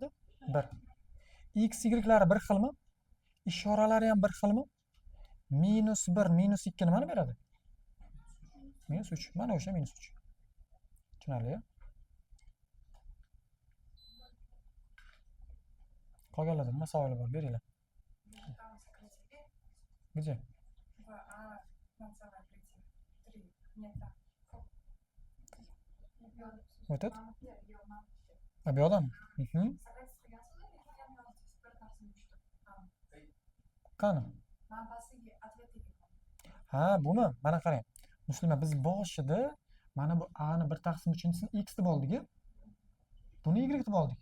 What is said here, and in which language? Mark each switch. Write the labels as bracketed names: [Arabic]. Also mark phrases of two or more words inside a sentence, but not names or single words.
[Uzbek] 1. X, y'lari bir xilmi? Ishoralari ham bir xilmi? -1, -2 nimani beradi? -3. Mana o'sha -3. Tushunarli? Qolganlarda nima savoli bor? Beringlar. [Russian] там сократили. Где? 2а на целое 3 метра. Вот это? Нет, я на [Uzbek] Ha, bu yoqdami? [Russian] Сократить [Uzbek] Qani? manbasiga ответы Ha, bumi? Mana qarang. Muslima, biz boshida mana bu a ni 1 taqsim 3-sini x deb oldik-ku. Buni y deb oldik.